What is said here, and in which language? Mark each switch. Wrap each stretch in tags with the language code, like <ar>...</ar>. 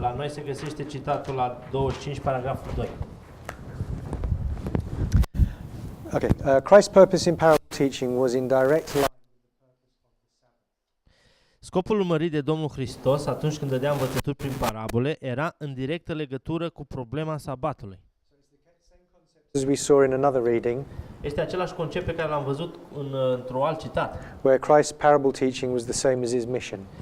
<ro>La noi se găsește citatul la 25, paragraful 2.</ro> <en>Okay, Christ's purpose in parable teaching was in direct line.</en> <ro>Scopul urmărit de Domnul Hristos atunci când dădea învățături prin parabole era în directă legătură cu problema sabatului.</ro> <en>As we saw in another reading,</en> <ro>Este același concept pe care l-am văzut într-un alt citat,</ro> <en>where Christ's parable teaching was the same as his mission.</en>